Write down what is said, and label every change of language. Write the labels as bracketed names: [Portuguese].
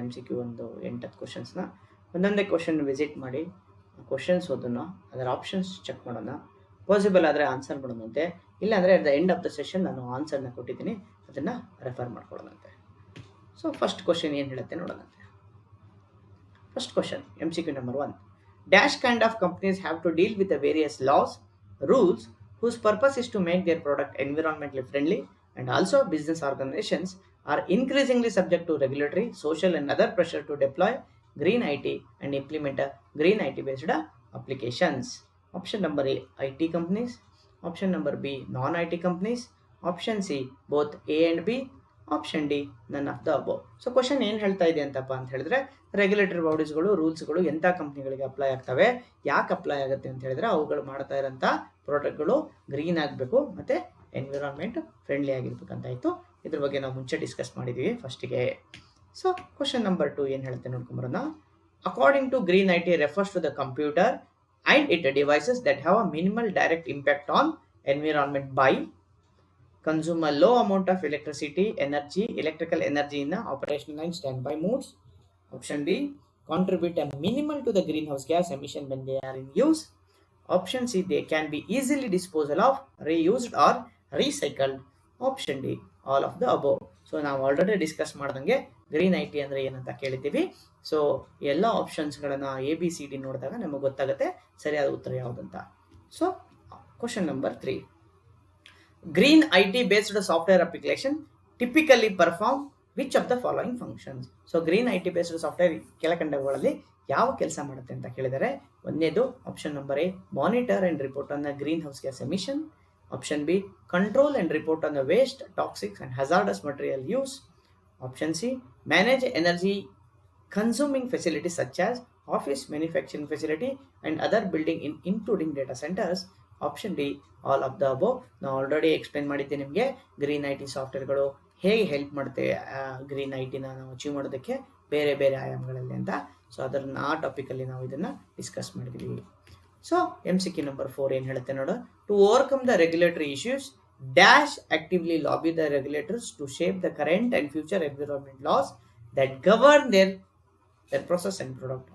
[Kannada] MCQ ಒಂದು 8-10 ಕ್ವಶನ್ಸ್ನ ಒಂದೊಂದೇ question visit ಮಾಡಿ ಕ್ವಶನ್ಸ್ ಓದೋಣ, ಅದರ ಆಪ್ಷನ್ಸ್ ಚೆಕ್ ಮಾಡೋಣ, ಪಾಸಿಬಲ್ ಆದರೆ ಆನ್ಸರ್ ಮಾಡೋದಂತೆ. ಇಲ್ಲಾಂದರೆ [English] at the end of the session [Kannada] ನಾನು ಆನ್ಸರ್ನ ಕೊಟ್ಟಿದ್ದೀನಿ, ಅದನ್ನು ರೆಫರ್ ಮಾಡ್ಕೊಳ್ಳೋದಂತೆ. ಸೊ ಫಸ್ಟ್ ಕ್ವಶನ್ ಏನು ಹೇಳುತ್ತೆ ನೋಡೋದಂತೆ. First question MCQ number 1. [English] Dash kind of companies have to deal with the various laws, rules whose purpose is to make their product environmentally friendly, and also business organizations are increasingly subject to regulatory, social and other pressure to deploy green IT and implement a green IT based applications. Option number A, IT companies. Option number B, non-IT companies. Option C, both A and B. Option D, none of the above. [Kannada] So question ಏನು ಹೇಳ್ತಾ ಇದೆ ಅಂತಪ್ಪ ಅಂತ ಹೇಳಿದ್ರೆ, regulatory ಬಾಡೀಸ್ಗಳು, ರೂಲ್ಸ್ಗಳು ಎಂಥ ಕಂಪ್ನಿಗಳಿಗೆ apply ಆಗ್ತವೆ, ಯಾಕೆ apply ಆಗುತ್ತೆ ಅಂತ ಹೇಳಿದ್ರೆ, ಅವುಗಳು ಮಾಡ್ತಾ ಇರೋಂಥ ಪ್ರಾಡಕ್ಟ್ಗಳು ಗ್ರೀನ್ ಆಗಬೇಕು ಮತ್ತು ಎನ್ವಿರಾನ್ಮೆಂಟ್ ಫ್ರೆಂಡ್ಲಿ ಆಗಿರ್ಬೇಕಂತಾಯಿತು. ಇದ್ರ ಬಗ್ಗೆ ನಾವು ಮುಂಚೆ ಡಿಸ್ಕಸ್ ಮಾಡಿದ್ದೀವಿ ಫಸ್ಟಿಗೆ. ಸೊ ಕ್ವಶನ್ ನಂಬರ್ 2 ಏನು ಹೇಳುತ್ತೆ ನೋಡ್ಕೊಂಬರೋಣ. [English] According to green IT refers to the computer and its devices that have a minimal direct impact on environment by consume a low amount of electrical energy in operational and standby modes. Option B, contribute a minimal to the greenhouse gas emission when they are in use. Option C, they can be easily disposed of, reused or recycled. Option D, all of the above. [Kannada] So ನಾವು already discuss ಮಾಡ್ದಂಗೆ green IT ಅಂದರೆ ಏನಂತ ಕೇಳಿದ್ದೀವಿ. So ಎಲ್ಲ ಆಪ್ಷನ್ಸ್ಗಳನ್ನು ABCD ನೋಡಿದಾಗ ನಮಗೆ ಗೊತ್ತಾಗುತ್ತೆ ಸರಿಯಾದ ಉತ್ತರ ಯಾವುದಂತ. [English] So question number 3. Green IT based software application typically perform which of the following functions. So green IT based software [Kannada] ಕೆಳಕಂಡವುಗಳಲ್ಲಿ ಯಾವ ಕೆಲಸ ಮಾಡುತ್ತೆ ಅಂತ ಕೇಳಿದರೆ, ಒಂದನೇದು [English] Option number A, monitor and report on the green house gas emission. Option B, control and report on the waste, toxics and hazardous material use. Option C, manage energy consuming facilities such as office, manufacturing facility and other building including data centers. Option D, all of the above. [Kannada] ನಾವು already explain ಮಾಡಿದ್ದೆ ನಿಮಗೆ green IT ಸಾಫ್ಟ್ವೇರ್ಗಳು ಹೇಗೆ help ಮಾಡುತ್ತೆ green ITನ ನಾವು achieve ಮಾಡೋದಕ್ಕೆ ಬೇರೆ ಬೇರೆ ಆಯಾಮಗಳಲ್ಲಿ ಅಂತ. ಸೊ ಅದನ್ನು ಆ ಟಾಪಿಕಲ್ಲಿ ನಾವು ಇದನ್ನು ಡಿಸ್ಕಸ್ ಮಾಡಿದ್ವಿ. [English] so MCQ number 4 [Kannada] ಏನು ಹೇಳುತ್ತೆ ನೋಡು, [English] To overcome the regulatory issues dash actively lobby the regulators to shape the current and future environment laws that govern their process and product.